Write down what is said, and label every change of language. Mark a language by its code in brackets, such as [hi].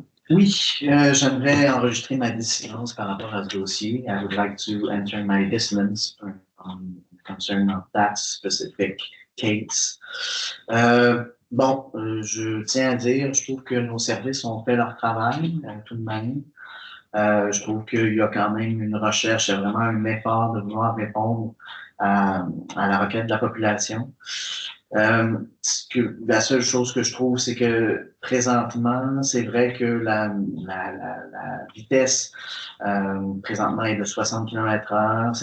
[fr] Oui, j'aimerais enregistrer ma dissonance par rapport à ce dossier. [en] I would like to enter my dissonance concern of that specific case. [fr] Je tiens à dire, je trouve que nos services ont fait leur travail tout de même. Je trouve qu'il y a quand même une recherche, il y a vraiment un effort de vouloir répondre à la requête de la population. La seule chose que je trouve, c'est que présentement, c'est vrai que la vitesse présentement est de 60 km/h.